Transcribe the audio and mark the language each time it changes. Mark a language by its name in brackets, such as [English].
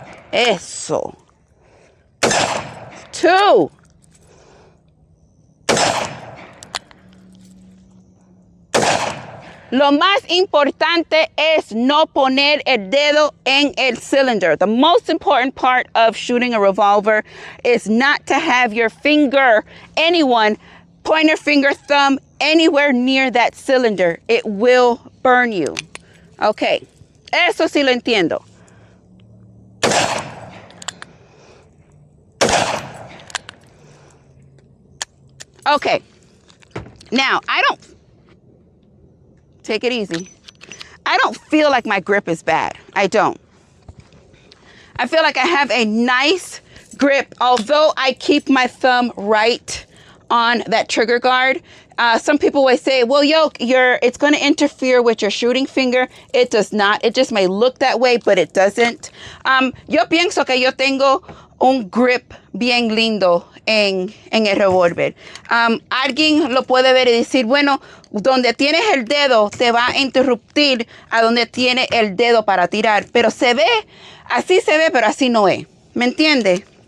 [Spanish] Eso. 2. Lo más importante es no poner el dedo en el cylinder. [English] The most important part of shooting a revolver is not to have your finger, pointer finger, thumb, anywhere near that cylinder. It will burn you. Okay, [Spanish] eso sí lo entiendo. [English] Okay, now take it easy. I don't feel like my grip is bad. I don't. I feel like I have a nice grip, although I keep my thumb right on that trigger guard. Some people will say, well, it's going to interfere with your shooting finger. It does not. It just may look that way, but it doesn't. [Spanish] Yo pienso que yo tengo un grip bien lindo en el revólver. Alguien lo puede ver y decir, bueno, donde tienes el dedo te va a interrumpir a donde tiene el dedo para tirar. Pero así se ve, pero así no es. ¿Me entiende?